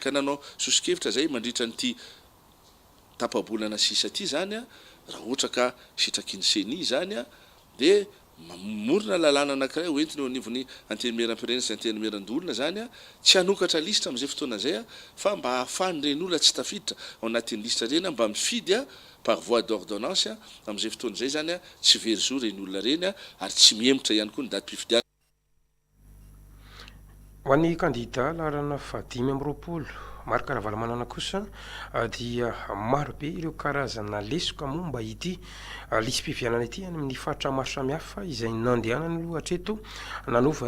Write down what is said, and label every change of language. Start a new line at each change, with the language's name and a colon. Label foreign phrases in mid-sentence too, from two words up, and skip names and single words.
Malagasy: ka nanao sosikevitra zay mandritra nyty tapabolana sisa ty zany a raha ohatra ka sitraky ny seni zany a de mamorona lalàna anankiray hoentiny eo anivony antenimeram-pirenena sy antenimeran-dolona zany a tsy hanokatra lisitra am'izay fotoana zay a fa mba ahafahany reny olona tsy tafiditra ao anatin'ny lisitra reny a mba mifidy a
French: par voie d'ordonnance
Malagasy: a am'izay fotoana zay zany a tsy verizo reny olona reny a ary tsy miemotra ihany koa ny datim-pifidiana. Ho an'ny kandida larana fadimy amby roapolo Marc Ravalomanana kosa dia marobe ireo karazana lesoka momba ity lisam-pifidianana ity any amin'ny faritra maro samihafa izay nandehanany aloha hatreto nanova